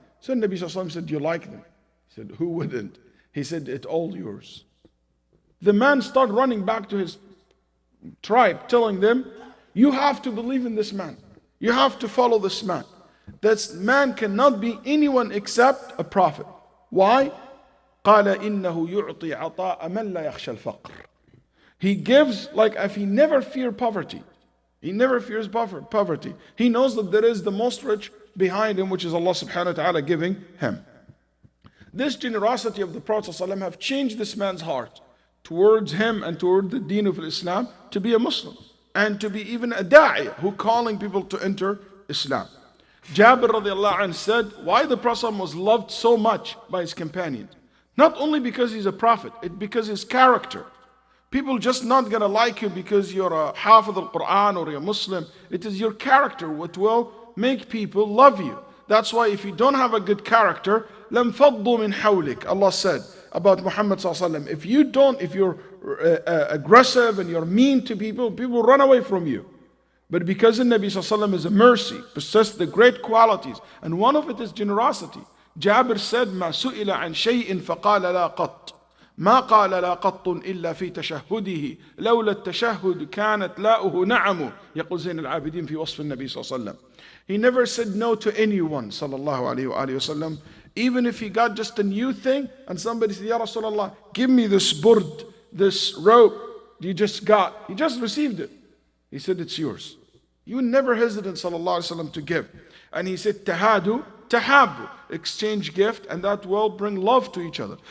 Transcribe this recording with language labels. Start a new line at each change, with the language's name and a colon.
English: So Nabi sallallahu alaihi wasallam said, do you like them? He said, who wouldn't? He said, it's all yours. The man started running back to his tribe, telling them, you have to believe in this man. You have to follow this man. This man cannot be anyone except a prophet. Why?
Arabic: قال إنه يعطي عطاء من لا يخشى الفقر.
English: He gives like if he never feared poverty. He never fears poverty. He knows that there is the most rich behind him, which is Allah subhanahu wa ta'ala giving him. This generosity of the Prophet ﷺ have changed this man's heart towards him and toward the deen of Islam to be a Muslim and to be even a da'i who calling people to enter Islam. Jabir radiallahu anh said why the Prophet was loved so much by his companions. Not only because he's a prophet, it's because his character. People just not gonna like you because you're a hafiz al-Quran or you're a Muslim. It is your character what will make people love you. That's why if you don't have a good character,
Arabic: لَمْ فَضُّوا مِنْ حَوْلِكَ.
English: Allah said about Muhammad sallallahu alaihi wasallam, if you're aggressive and you're mean to people, people run away from you. But because the Nabi sallallahu alaihi wasallam is a mercy, possessed the great qualities, and one of it is generosity. Jabir said,
Arabic: ما سئل عن شيء فقال لا قط ما قال لا قط إلا في تشهده لولا التشهد كانت لاؤه نعم يقول زين العابدين في وصف النبي صلى الله عليه وسلم.
English: He never said no to anyone
Arabic: صلى الله عليه وآله وسلم
English: Even if he got just a new thing and somebody said, Ya Rasulullah, give me this burd, this robe you just got. He just received it. He said, it's yours. You never hesitate, sallallahu alaihi wasallam, to give. And he said,
Arabic: tahadu, tahabu,
English: exchange gift, and that will bring love to each other.